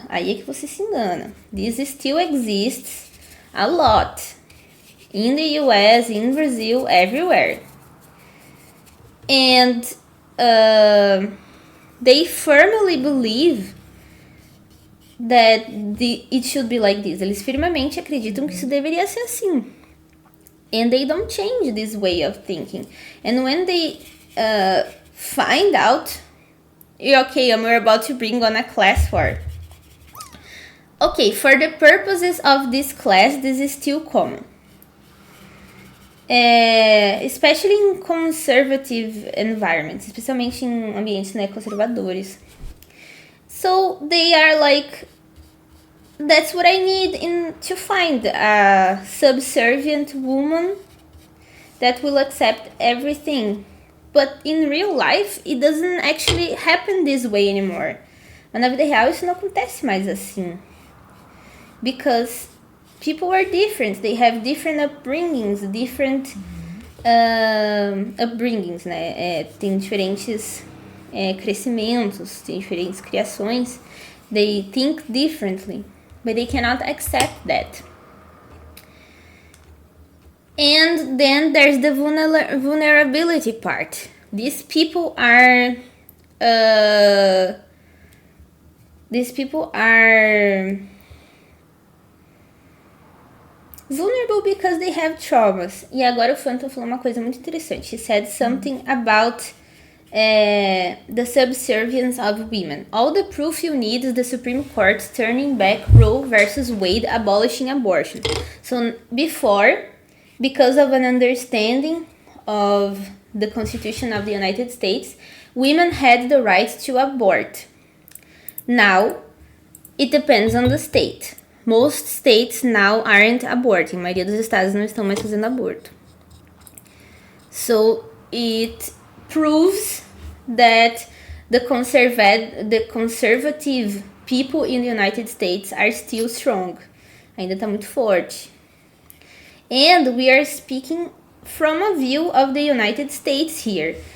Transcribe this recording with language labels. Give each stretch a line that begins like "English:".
Portuguese: Aí é que você se engana.
English: This still exists a lot. In the US, in Brazil, everywhere. And they firmly believe that it should be like this.
Portuguese: Eles firmemente acreditam que isso deveria ser assim.
English: And they don't change this way of thinking. And when they find out, okay, we're about to bring on a class for. Okay, for the purposes of this class, this is still common. Especially in conservative environments,
Portuguese: especialmente em ambientes, né, conservadores.
English: So they are like, that's what I need to find a subservient woman that will accept everything. But in real life, it doesn't actually happen this way anymore.
Portuguese: Mas na vida real, isso não acontece mais assim.
English: Because people are different. They have different upbringings, different upbringings, né?
Portuguese: Tem diferentes crescimentos, tem diferentes criações.
English: They think differently, but they cannot accept that. And then there's the vulnerability part. These people are vulnerable because they have traumas.
Portuguese: E agora o Phantom falou uma coisa muito interessante.
English: He said something about the subservience of women. All the proof you need is the Supreme Court turning back Roe versus Wade, abolishing abortion. So before, because of an understanding of the Constitution of the United States, women had the right to abort. Now, it depends on the state. Most states now aren't aborting.
Portuguese: A maioria dos estados não estão mais fazendo aborto.
English: So, it proves that the conservative people in the United States are still strong.
Portuguese: Ainda tá muito forte.
English: And we are speaking from a view of the United States here.